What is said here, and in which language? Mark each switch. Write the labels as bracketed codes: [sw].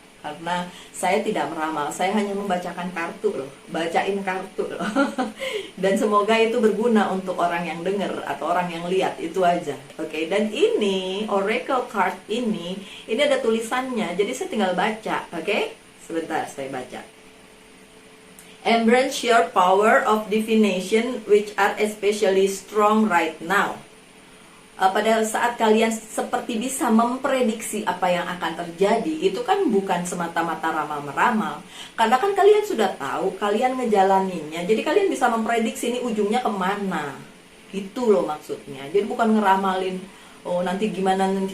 [id] Karena saya tidak meramal, saya hanya membacakan kartu loh, bacain kartu loh. Dan semoga itu berguna untuk orang yang dengar atau orang yang lihat, itu aja. Oke, dan ini oracle card ini ada tulisannya, jadi saya tinggal baca. Oke, sebentar saya baca. [en] Embrace your power of divination which are especially strong right now. [id] Pada saat kalian seperti bisa memprediksi apa yang akan terjadi, itu kan bukan semata-mata ramal-meramal. Karena kan kalian sudah tahu, kalian ngejalaninnya, jadi kalian bisa memprediksi ini ujungnya kemana. Itu loh maksudnya. Jadi bukan ngeramalin, oh nanti gimana.